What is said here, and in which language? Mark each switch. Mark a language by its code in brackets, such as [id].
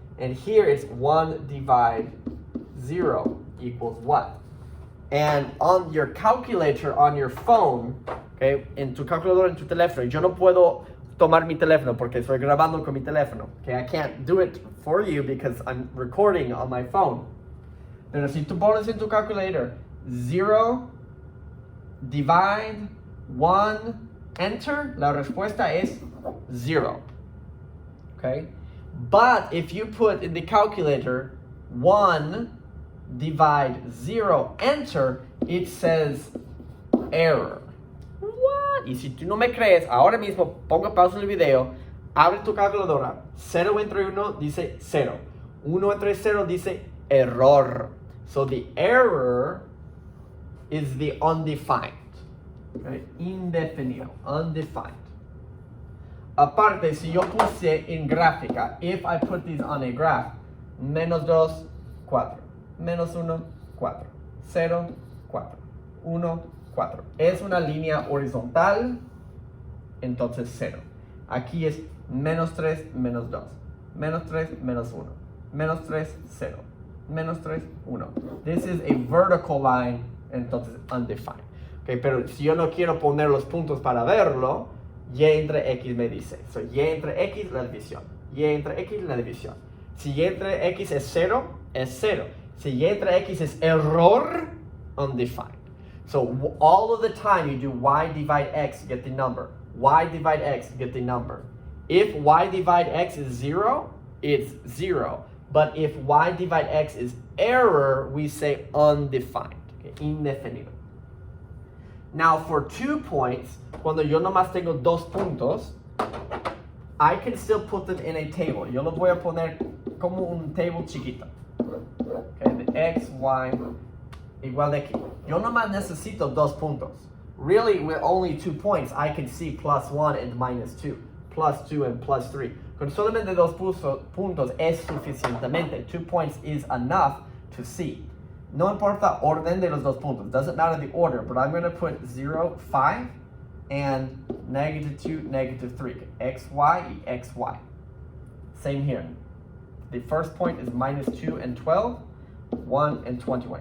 [en] And here it's 1 divide 0 equals what? And on your calculator, on your phone, [es] okay, en tu calculadora, en tu teléfono, yo no puedo tomar mi teléfono porque estoy grabando con mi teléfono. [en] Okay, I can't do it for you because I'm recording on my phone. [es] Pero si tú pones en tu calculator 0 divide 1 enter, la respuesta es 0. [en] Okay? But if you put in the calculator 1 divide 0 enter, it says error. What? [es] Y si tú no me crees, ahora mismo ponga pausa en el video, abre tu calculadora. 0 entre 1 dice 0. 1 entre 0 dice error. So the error is the undefined. [en] Okay? Indefinido, undefined. [es] Aparte, si yo puse en gráfica, [en] if I put these on a graph, menos 2, 4. [es] Menos 1, 4. 0, 4. 1, 4. Es una línea horizontal, entonces 0. Aquí es menos 3, menos 2. Menos 3, menos 1. Menos 3, 0. Menos 3, 1. [en] This is a vertical line, entonces undefined. [es] Okay, pero si yo no quiero poner los puntos para verlo, y entre x me dice. So, y entre x, la división. Y entre x, la división. Si y entre x es 0, es 0. Si y entre x es error, undefined. [en] So, all of the time you do y divide x, get the number. Y divide x, get the number. If y divide x is 0, it's 0. But if y divide x is error, we say undefined. Okay, indefinido. Now, for 2 points, [es] cuando yo nomás tengo 2 puntos, [en] I can still put them in a table. [es] Yo los voy a poner como un table chiquito. Okay, the x, y, igual de aquí. Yo nomás necesito 2 puntos. [en] Really, with only 2 points, I can see plus 1 and minus 2, plus 2 and plus 3. [es] Con solamente 2 puntos es suficientemente. [en] 2 points is enough to see. [es] No importa orden de los 2 puntos. [en] Doesn't matter the order, but I'm going to put 0, 5, and negative 2, negative 3. X, y, x, y. Same here. The first point is minus 2 and 12, 1 and 21.